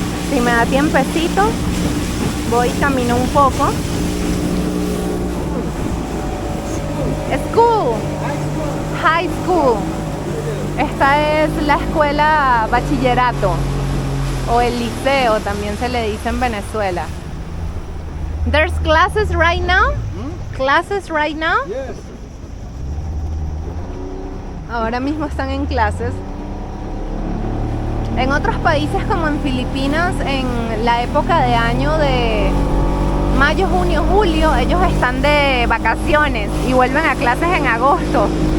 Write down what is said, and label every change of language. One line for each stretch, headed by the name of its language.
Spanish: Si me da tiempecito, voy y camino un poco.
English: School. High school.
Spanish: Esta es la escuela bachillerato o el liceo, también se le dice en Venezuela.
English: There's classes right now? Classes right now? Yes.
Spanish: Ahora mismo están en clases. En otros países como en Filipinas, en la época de año de mayo, junio, julio, ellos están de vacaciones y vuelven a clases en agosto.